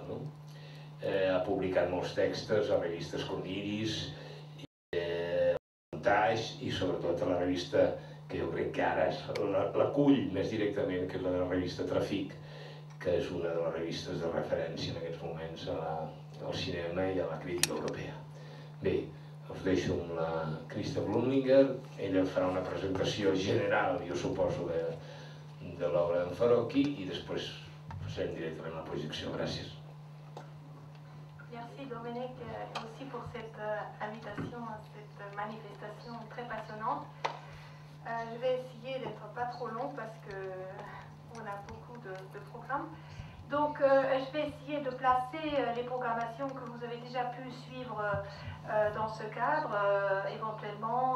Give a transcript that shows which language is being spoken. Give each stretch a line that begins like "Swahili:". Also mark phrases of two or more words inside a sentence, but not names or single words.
Catalan: Ha publicat molts textos a revistes com Iris, Montage, i sobretot a la revista que jo crec que ara l'acull més directament, que és la de la revista Trafic, que és una de les revistes de referència en aquests moments al cinema i a la crítica europea. Bé, us deixo amb la Christa Blumlinger. Ella farà una presentació general, jo suposo, de l'obra d'en Farocki, i després passarem directament a la projecció. Gràcies.
French: Merci Dominique aussi pour cette invitation à cette manifestation très passionnante. Je vais essayer d'être pas trop long parce que on a beaucoup de programmes. Donc je vais essayer de placer les programmations que vous avez déjà pu suivre dans ce cadre, éventuellement